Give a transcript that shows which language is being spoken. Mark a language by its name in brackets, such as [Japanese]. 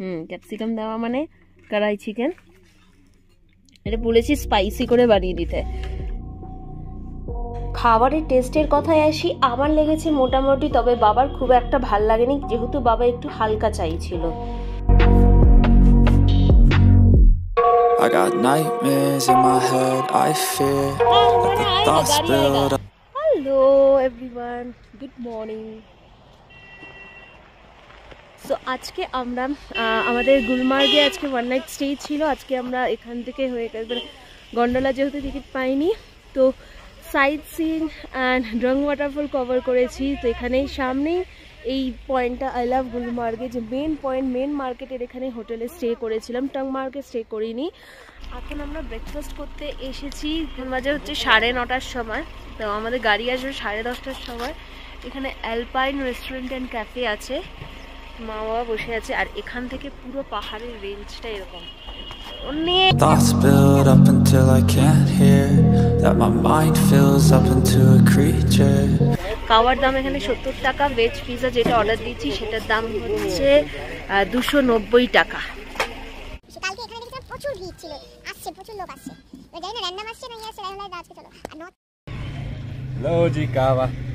[Bangla] Capsicum দেওয়া মানে কড়াই চিকেন। এটা বলেছি স্পাইসি করে বানিয়ে দিতে। খাবারের টেস্টের কথায় আসি, আমার লেগেছে মোটামুটি, তবে বাবার খুব একটা ভাল লাগেনি, যেহেতু বাবা একটু হালকা চাইছিল। [English] I got nightmares in my head, I fear that the thoughts build up. Hello everyone, good morning. [Bangla] So আজকে আমরা আমাদের গুলমার্গে আজকে 1 নাইট স্টে ছিল। আজকে আমরা এখান থেকে হয়ে গেছে গন্ডোলা, যেহেতু টিকিট পাইনি, তো site seeing and drank waterfall cover করেছি। তো এখানেই সামনেই এই পয়েন্টটা আই লাভ গুলমার্গে, যে মেন পয়েন্ট, মেন মার্কেটের এখানে হোটেলে স্টে করেছিলাম, টাং মার্কে স্টে করিনি। এখন আমরা ব্রেকফাস্ট করতে এসেছি। বাজে হচ্ছে 9:30টার সময়। তো আমাদের গাড়ি আসবে 10:30টার সময়। এখানে অ্যালপাইন রেস্টুরেন্ট অ্যান্ড ক্যাফে আছে, মা বাবা বসে আছে। আর এখান থেকে পুরো পাহাড়ের রেঞ্জটা এরকম অনেক। [English] Thoughts build up until I can't hear, that my mind fills up into a creature. [Bangla] খাওয়ার দাম এখানে 70 টাকা। ভেজ পিজা যেটা অর্ডার দিয়েছি সেটার দাম হচ্ছে 290 টাকা। কালকে এখানে দেখলাম প্রচুর ভিড় ছিল, আসছে প্রচুর লোক আসছে। জানি না র্যান্ডম আসছে না আসছে, রাইট আজকে চলো। [Hindi] लो जी कावा।